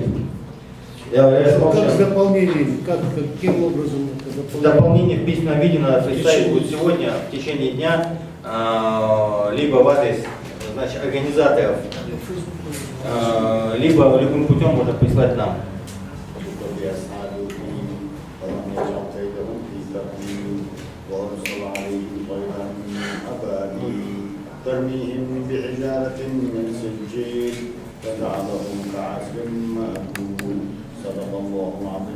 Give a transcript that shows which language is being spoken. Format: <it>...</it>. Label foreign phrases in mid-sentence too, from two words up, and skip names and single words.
<ru>Как с дополнением? Каким образом это Дополнение в письменном виде надо представить будет сегодня в течение дня, либо в адрес, значит, организаторов, либо любым путем можно прислать нам.</ru> <ar>ترميهم بحجارة من سجيل فجعلهم كعصف مأكول صدق الله العظيم.</ar>